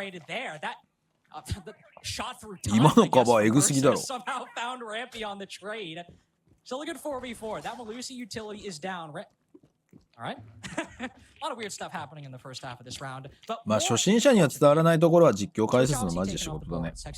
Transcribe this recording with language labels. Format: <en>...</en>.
<ja>今のカバーエグすぎだろ。</ja> <en>Still a good 4v4. That Malusi utility is down. All right. A lot of weird stuff happening in the first half of this round.</en> <ja>まあ初心者には伝わらないところは実況解説のマジで仕事だね。</ja>